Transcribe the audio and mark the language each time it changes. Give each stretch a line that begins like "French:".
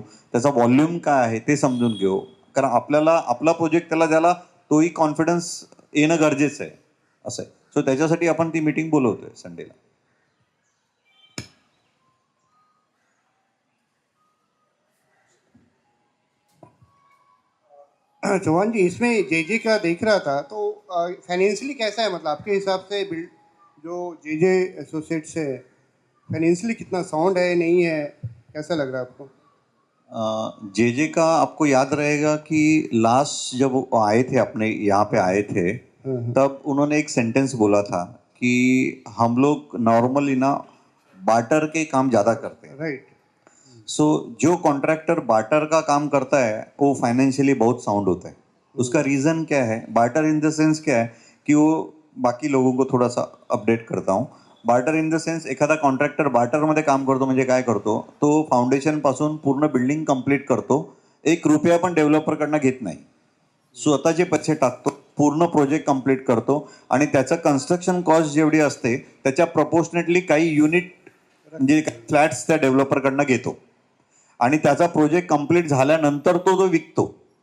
Marathi: त्याचा व्हॉल्यूम काय आहे ते समजून घेऊ. कारण आपल्याला आपला प्रोजेक्ट त्याला द्यायला तोही कॉन्फिडन्स येणं गरजेचं आहे असं आहे. सो त्याच्यासाठी आपण ती मीटिंग बोलवतोय संडेला.
Hindi: चौहान जी, इसमें JJ का देख रहा था तो फाइनेंशियली कैसा है, मतलब आपके हिसाब से बिल्ड जो JJ एसोसिएट्स है फाइनेंशियली कितना साउंड है, नहीं है, कैसा लग रहा है आपको? JJ का आपको याद रहेगा कि लास्ट जब वो आए थे अपने यहाँ पे आए थे तब उन्होंने एक सेंटेंस बोला था कि हम लोग नॉर्मली ना बार्टर के काम ज़्यादा करते हैं. राइट. सो जो कॉन्ट्रैक्टर बार्टर का काम करता है वो फाइनेंशियली बहुत साउंड होता है. उसका रीज़न क्या है?
English: barter in the sense
Hindi: क्या है कि वो बाकी लोगों को थोड़ा सा अपडेट करता हूँ.
English: barter in the sense
Marathi: एखादा कॉन्ट्रॅक्टर बार्टरमध्ये काम करतो म्हणजे काय करतो, तो फाउंडेशनपासून पूर्ण बिल्डिंग कंप्लीट करतो, 1 रुपया पण डेव्हलपरकडनं घेत नाही, स्वतःचे पैसे टाकतो, पूर्ण प्रोजेक्ट कंप्लीट करतो आणि त्याचं कन्स्ट्रक्शन कॉस्ट जेवढी असते त्याच्या प्रपोर्शनेटली काही युनिट म्हणजे फ्लॅट्स त्या डेव्हलपरकडनं घेतो आणि त्याचा प्रोजेक्ट कंप्लीट झाल्यानंतर तो विकतो.